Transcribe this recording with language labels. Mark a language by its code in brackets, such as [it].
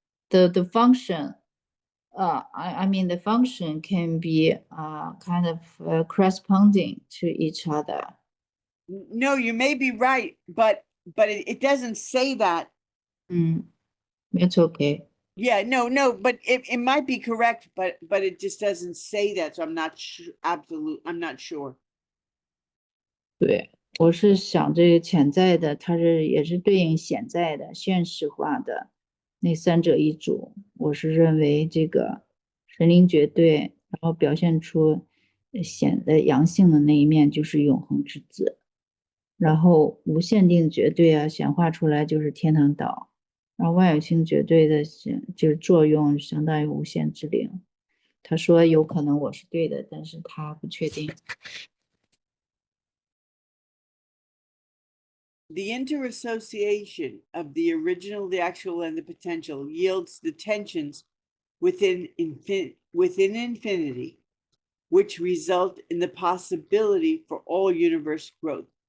[en] The function, I mean, the function can be kind of corresponding to each other. No, you may be right, but it doesn't say that. It's okay. Yeah, no, but it might be correct, but it just doesn't say that, so I'm not sure. I'm not sure. [zh] 对，我是想这个潜在的，它也是对应显在的、现实化的那三者一组。我是认为这个神灵绝对，然后表现出显的阳性的那一面就是永恒之子，然后无限定绝对啊显化出来就是天堂岛，然后万有性绝对的就是作用相当于无限之灵。他说有可能我是对的，但是他不确定。 [en] The interassociation of the original, the actual, and the potential yields the tensions within infinity, which result in the possibility for all universe growth.